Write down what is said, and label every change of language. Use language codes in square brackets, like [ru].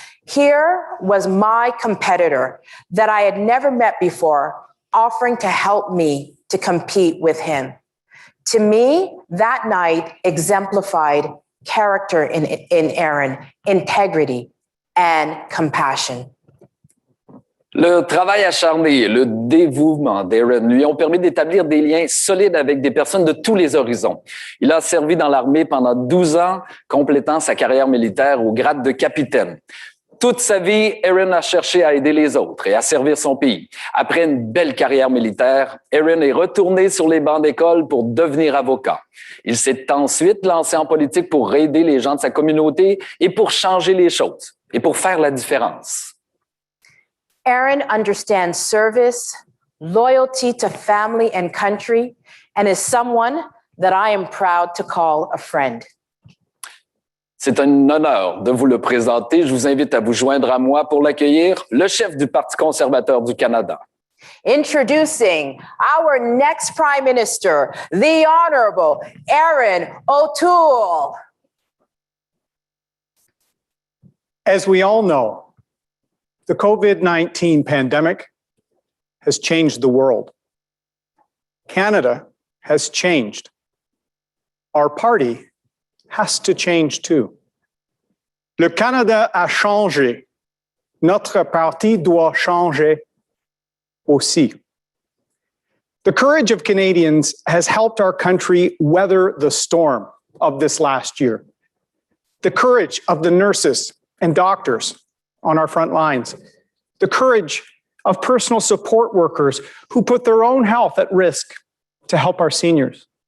[en] Here was my competitor that I had never met before offering to help me to compete with him. To me, that night exemplified character in Erin, integrity, and compassion. [fr] Le travail acharné et le dévouement d'Erin lui ont permis d'établir des liens solides avec des personnes de tous les horizons. Il a servi dans l'armée pendant 12 ans, complétant sa carrière militaire au grade de capitaine. Toute sa vie, Erin a cherché à aider les autres et à servir son pays. Après une belle carrière militaire, Erin est retourné sur les bancs d'école pour devenir avocat. Il s'est ensuite lancé en politique pour aider les gens de sa communauté et pour changer les choses et pour faire la différence. [en] Erin understands service, loyalty to family and country, and is someone that I am proud to call a friend. [fr] C'est un honneur de vous le présenter. Je vous invite à vous joindre à moi pour l'accueillir, le chef du Parti conservateur du Canada. [en] Introducing our next Prime Minister, the Honourable Erin O'Toole. As we all know, the COVID-19 pandemic has changed the world. Canada has changed. Our party has to change too. [fr] Le Canada a changé. Notre parti doit changer aussi. [en] The courage of Canadians has helped our country weather the storm of this last year. The courage of the nurses and doctors on our front lines. The courage of personal support workers who put their own health at risk to help our seniors.